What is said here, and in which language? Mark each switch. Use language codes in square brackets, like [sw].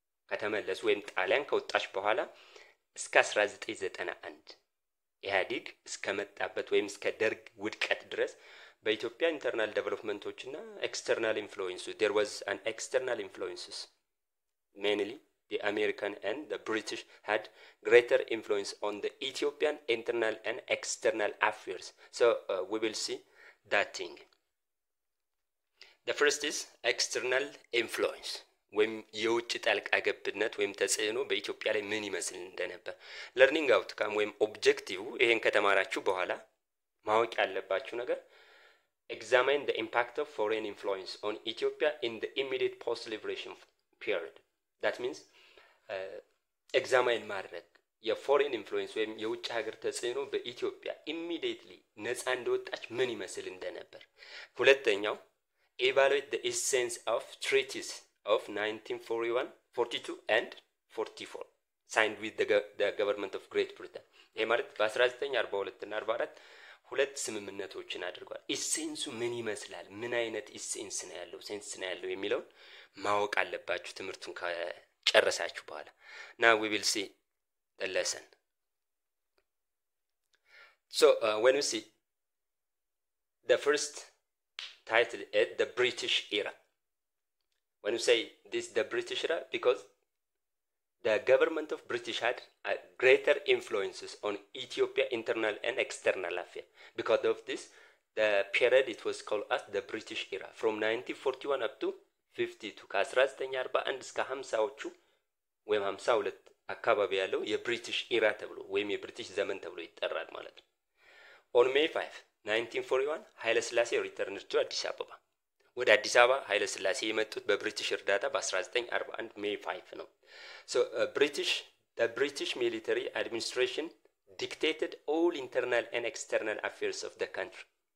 [am] ከተመለሱ ወይም ጣሊያን ከወጣች በኋላ እስከ 1991 ኢህአዲግ እስከመጣበት ወይም እስከ ደርግ ውድቀት ድረስ በኢትዮጵያ [en] internal development እና external influence there was an external influences mainly the American and the British had greater influence on the Ethiopian internal and external affairs. So we will see that thing. The first is external influence. [am] ወይም የውጭ ጣልቃ ገብነት ወይም ተጽዕኖ በኢትዮጵያ ላይ ምን ይመስል እንደነበር [en] learning outcome [am] ወይም objective ይሄን ከተማራችሁ በኋላ ማወቅ ያለባችሁ ነገር [en] examine the impact of foreign influence on Ethiopia in the immediate post-liberation period. That means [am] examine ማድረግ የፎሬን ኢንፍሉዌንስ ወይም የውጭ ሀገር ተጽዕኖ በኢትዮጵያ immediately ነፃ እንደወጣች ምን ይመስል እንደነበር ሁለተኛው [en] evaluate the essence of treaties of 1941 42 and 44 signed with the government of Great Britain [am] ይሄ ማለት በ1942 እና 44 ሁለት ስምምነቶችን አድርጓል ኢሴንሱ ምን ይመስላል ምን አይነት ኢሴንስ ነው ያለው ሴንስ ነው ያለው የሚለው ማወቅ አለባችሁ ትምህርቱን ከጨረሳችሁ በኋላ [en] now we will see the lesson so when you see the first title is the British era when you say this the British era because the government of British had greater influences on Ethiopia internal and external affairs. Because of this, the period it was called as the British era. From 1941 up to 52. [am] ከ1941 እስከ 50ዎቹ ወይም 52 አካባቢ ያለው የብሪቲሽ ኢራ ተብሎ ወይም የብሪቲሽ ዘመን ተብሎ ይጠራል ማለት ነው። [en] On May 5, 1941, ኃይለ ሥላሴ returned to [am] አዲስ አበባ ወደ አዲስ አበባ ኃይለ ሥላሴ የመጡት በብሪቲሽ እርዳታ በ1941 May 5 ነው። [en] So the British military administration dictated all internal and external affairs of the country.